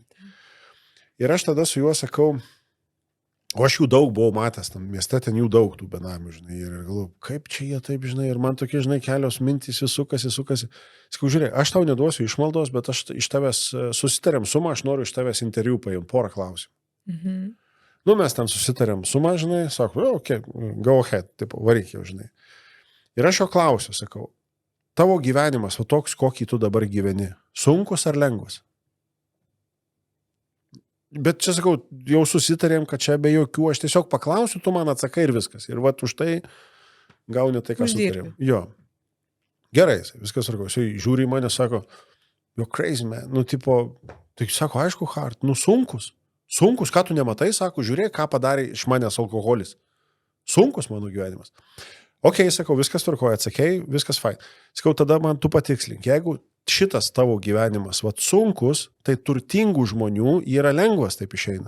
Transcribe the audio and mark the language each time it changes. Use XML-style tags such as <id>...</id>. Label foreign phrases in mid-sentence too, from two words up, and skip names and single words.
<lt>Ir aš tada su juo sakau, o aš jų daug buvau matęs, tam mieste ten jų daug tų benamių, žinai, ir galvoju, kaip čia jie taip, žinai, ir man tokie, žinai, kelios mintys vis sukasi. Sakau, žiūrėk, aš tau neduosiu išmaldos, bet aš iš tavęs susitarėm sumą, aš noriu iš tavęs interviu paimti, porą klausimų. Mhm. Mes ten susitarėm sumą, žinai, sakau,</lt> <en>okay, go ahead,</en> <lt>tipo, varyk jau, žinai. Ir aš jo klausiu, sakau, tavo gyvenimas, toks, kokį tu dabar gyveni, sunkus ar lengvas? Bet čia, sakau, jau susitarėm, kad čia be jokių, aš tiesiog paklausiu, tu man atsakai ir viskas. Ir už tai gauni tai, ką sutarėm. Jo. Gerai, viskas sarko. Jis žiūri į mane, sako,</lt> <en>you're crazy, man.</en> <lt>Tai sako, aišku, hard, sunkus. Sunkus, ką tu nematai, sako, žiūrėk, ką padarė iš manęs alkoholis. Sunkus mano gyvenimas. Okay, sakau, viskas tvarkoja, atsakei, viskas fine. Sakau, tada man tu patikslink, jeigu šitas tavo gyvenimas, sunkus, tai turtingų žmonių yra lengvas, taip išeina.</lt>